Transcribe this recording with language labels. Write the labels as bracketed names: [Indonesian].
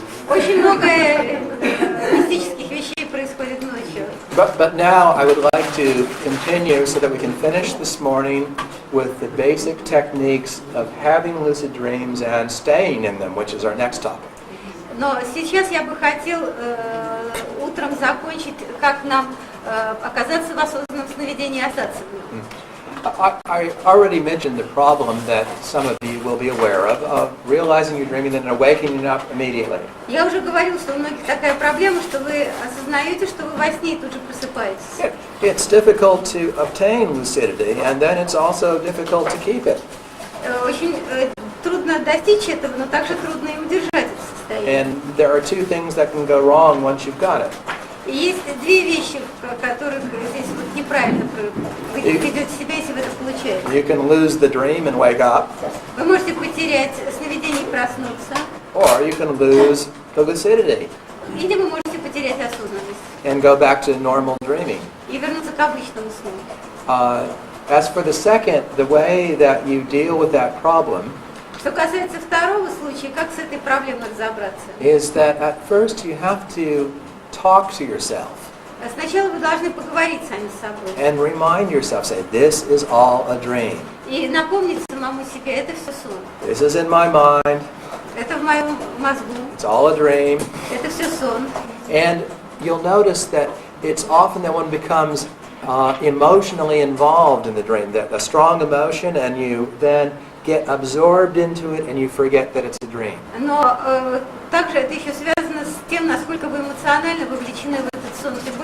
[Russian] Очень много мистических вещей происходит ночью. [English] But now I would like to continue so that we can finish this morning with the basic techniques of having lucid dreams and staying in them, which is our next topic. [Russian] Но сейчас я бы хотел утром закончить, как нам оказаться в осознанном сновидении и остаться в нем. [English] I already mentioned the problem that some of you will be aware of realizing you're dreaming and then waking up immediately. [Russian] Я уже говорил, что у многих такая проблема, что вы осознаете, что вы во сне и тут же просыпаетесь. [English] It's difficult to obtain lucidity, and then it's also difficult to keep it. [Russian] Очень трудно достичь этого, но также трудно и удержать это состояние. [English] And there are two things that can go wrong once you've got it. [Russian] И есть две вещи, которых здесь вот неправильно вы ведете себя, если вы это получаете. [English] You can lose the dream and wake up, [Russian] Вы можете потерять сновидение и проснуться, [English] or you can lose the lucidity [Russian] или вы можете потерять осознанность [English] and go back to normal dreaming. [Russian] и вернуться к обычному сну. [English] As for the second, the way that you deal with that problem [Russian] Что касается второго случая, как с этой проблемой разобраться? [English] is that at first you have to talk to yourself [Russian] Сначала вы должны поговорить сами с собой [English] and remind yourself, say, this is all a dream. [Russian] и напомнить самому себе, это все сон. [English] This is in my mind. [Russian] Это в моем мозгу, [English] It's all a dream. [Russian] это все сон. [English] And you'll notice that it's often that one becomes emotionally involved in the dream, that a strong emotion, and you then get absorbed into it and you forget that it's a dream. [Russian] Но также это еще связано с тем, насколько вы эмоционально вовлечены в этот сон.